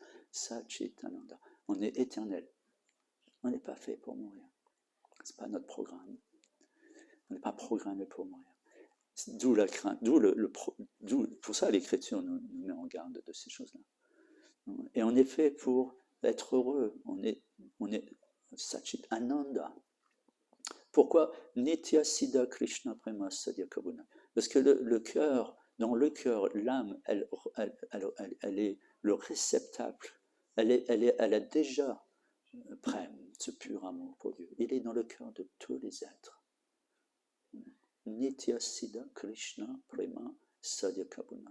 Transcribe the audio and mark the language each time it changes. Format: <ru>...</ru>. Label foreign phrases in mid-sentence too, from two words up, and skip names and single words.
<sa>Satchit Ananda.</sa> <fr>On est éternel. On n'est pas fait pour mourir. Ce n'est pas notre programme. On n'est pas programmé pour mourir. D'où la crainte. Pour ça, l'Écriture nous met en garde de ces choses-là. Et on est fait pour être heureux. On est</fr> <sa>Satchit Ananda.</sa> <bn>Pourquoi Nitya Siddha Krishna Prema Sadhya Kabuna?</bn> <fr>Parce que le cœur, dans le cœur, l'âme, elle est le réceptacle. Elle a déjà prenne ce pur amour pour Dieu. Il est dans le cœur de tous les êtres.</fr> <bn>Nitya Siddha Krishna Prema Sadhya Kabuna.</bn>